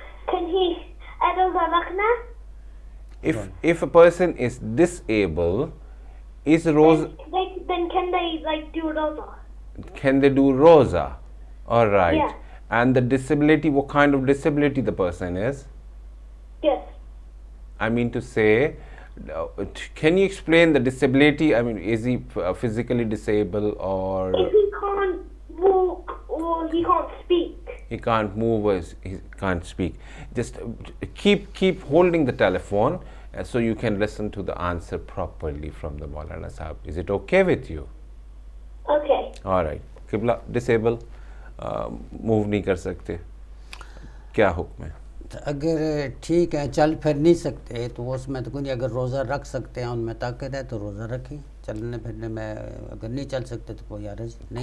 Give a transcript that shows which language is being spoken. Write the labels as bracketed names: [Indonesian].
[English] Can he [Urdu] روزہ رکھنا؟ [English] If a person is disabled, is roza, then can they like do roza? can they do roza? All right. Yeah. And the disability, what kind of disability the person is? Yes. I mean to say, can you explain the disability? I mean, is he physically disabled or If he can't walk or he can't speak. he can't move or he can't speak? Just keep holding the telephone so you can listen to the answer properly from the Maulana Sahab. Is it okay with you? Okay. All right. [Urdu] Qibla, disabled, move نہیں کر سکتے، کیا حکم ہے؟ اگر ٹھیک ہے چل پھر نہیں سکتے تو اس میں تو کوئی، اگر روزہ رکھ سکتے ہیں ان میں طاقت ہے تو روزہ رکھیں، چلنے پھرنے میں اگر نہیں چل سکتے تو کوئی حرج نہیں